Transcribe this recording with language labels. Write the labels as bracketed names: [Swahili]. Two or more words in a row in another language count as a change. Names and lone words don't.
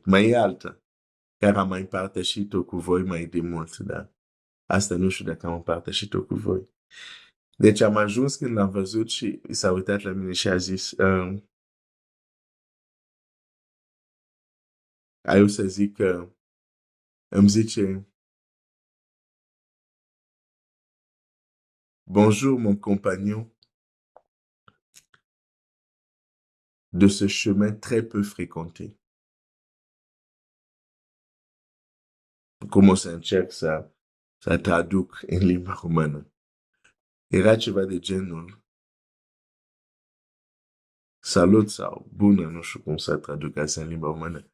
[Romanian] Mai e alta, care am mai împărtășit-o cu voi mai de mult, da. Asta nu știu dacă am împărtășit-o cu voi. Deci am ajuns când l-am văzut și s-a uitat la mine și a zis, eu să zic că îmi zice, [French] bonjour mon compagnon de ce chemin très peu fréquenté. [Romanian] Cum o să încerc să traduc în limba română. Era ceva de genul salut sau bună, nu știu cum să traduc asta în limba română.